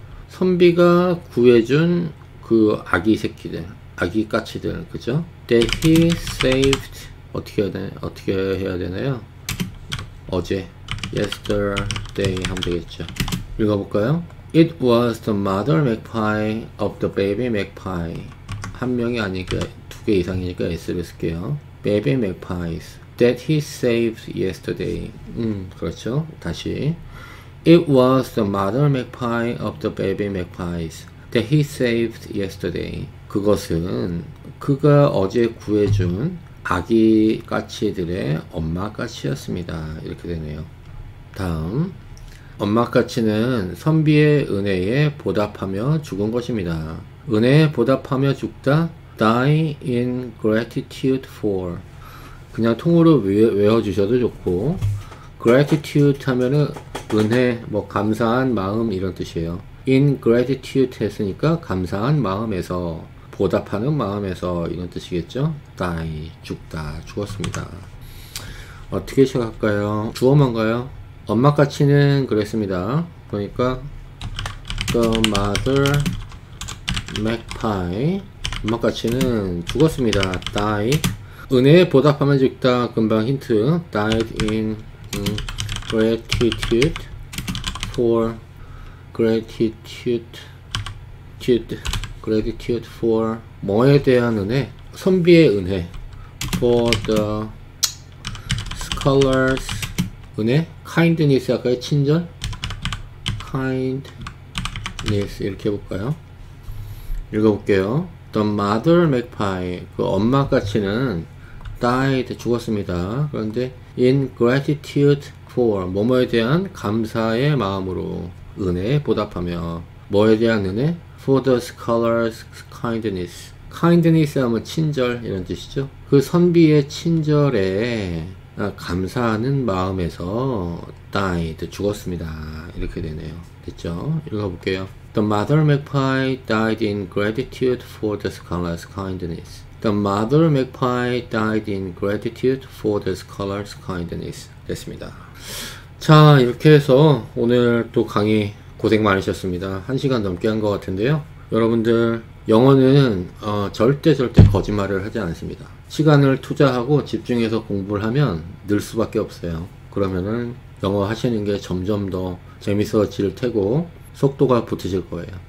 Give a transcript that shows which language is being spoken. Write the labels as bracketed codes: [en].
[ko] 선비가 구해준 그 아기 새끼들, 아기 까치들, 그죠? [en] That he saved. [ko] 어떻게 해야 되나요? 어제, yesterday 하면 되겠죠. 읽어볼까요? [en] It was the mother magpie of the baby magpie. [ko] 한 명이 아니니까 두 개 이상이니까 S를 쓸게요. [en] Baby magpies that he saved yesterday. [ko] 그렇죠. 다시. [en] It was the mother magpie of the baby magpies that he saved yesterday. [ko] 그것은 그가 어제 구해준 아기 까치들의 엄마 까치였습니다. 이렇게 되네요. 다음 엄마 까치는 선비의 은혜에 보답하며 죽은 것입니다. 은혜에 보답하며 죽다 [en] die in gratitude for. [ko] 그냥 통으로 외워주셔도 좋고 gratitude 하면은 은혜, 뭐 감사한 마음 이런 뜻이에요. in gratitude 했으니까 감사한 마음에서, 보답하는 마음에서 이런 뜻이겠죠. die, 죽다, 죽었습니다. 어떻게 시작할까요? 주어만가요? 엄마 까치는 그랬습니다. 그러니까 [en] the mother magpie, [ko] 엄마 까치는 죽었습니다. [en] die. [ko] 은혜에 보답하면 죽다, 금방 힌트. [en] died in gratitude for gratitude for [ko] 뭐에 대한 은혜? 선비의 은혜. [en] for the scholars 은혜? [ko] kindness 할까요? 친절? kindness 이렇게 해볼까요? 읽어볼게요. [en] The mother magpie [ko] 그 엄마 까치는 died 죽었습니다. 그런데 [en] in gratitude for [ko] 뭐뭐에 대한 감사의 마음으로 은혜에 보답하며 뭐에 대한 은혜? [en] for the scholars kindness. [ko] kindness 하면 친절 이런 뜻이죠. 그 선비의 친절에 감사하는 마음에서 died 죽었습니다. 이렇게 되네요. 됐죠? 읽어볼게요. [en] The mother magpie died in gratitude for the scholars kindness. The mother magpie died in gratitude for the scholars kindness. [ko] 됐습니다. 자, 이렇게 해서 오늘 또 강의 고생 많으셨습니다. 1시간 넘게 한 것 같은데요. 여러분들 영어는 절대 거짓말을 하지 않습니다. 시간을 투자하고 집중해서 공부를 하면 늘 수밖에 없어요. 그러면은 영어 하시는 게 점점 더 재밌어질 테고 속도가 붙으실 거예요.